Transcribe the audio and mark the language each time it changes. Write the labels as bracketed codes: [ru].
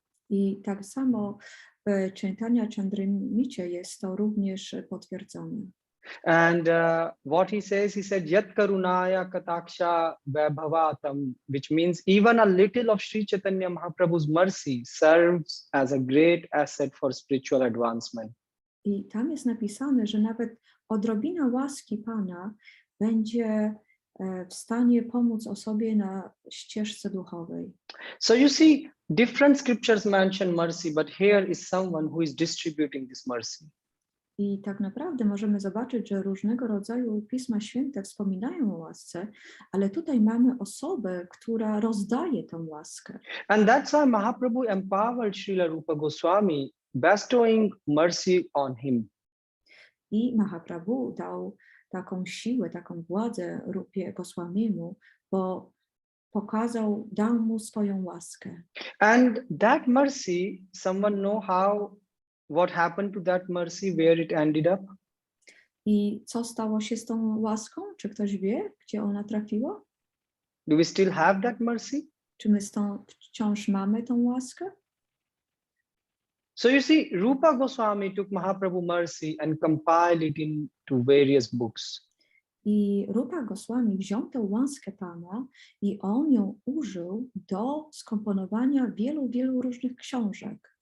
[pl] I tak samo w Chaitanya Chandramricie jest to również potwierdzone. [en] And what he said, [sa] Yat Karunaya Kataksha Vaibhavatam, [en] which means even a little of Sri Chaitanya Mahaprabhu's mercy serves as a great asset for spiritual advancement. [pl] I tam jest napisane, że nawet odrobina łaski Pana będzie w stanie pomóc osobie na ścieżce duchowej. [en] So you see, different scriptures mention mercy, but here is someone who is distributing this mercy. [pl] I tak naprawdę możemy zobaczyć, że różnego rodzaju Pisma Święte wspominają o łasce, ale tutaj mamy osobę, która rozdaje tą łaskę. [en] And that's why Mahaprabhu empowered Srila Rupa Goswami, bestowing mercy on him. [pl] I Mahaprabhu dał taką siłę, taką władzę Rupie Goswamiemu, bo dał mu swoją łaskę. [en] And that mercy, someone know what happened to that mercy, where it ended up? [pl] I co stało się z tą łaską? Czy ktoś wie, gdzie ona trafiła? [en] Do we still have that mercy? [pl] Czy my wciąż mamy tą łaskę? [en] So you see, Rupa Goswami took Mahaprabhu mercy and compiled it into various books. [pl] I Rupa Goswami wziął tę łaskę Pana i on ją użył do skomponowania wielu, wielu różnych książek.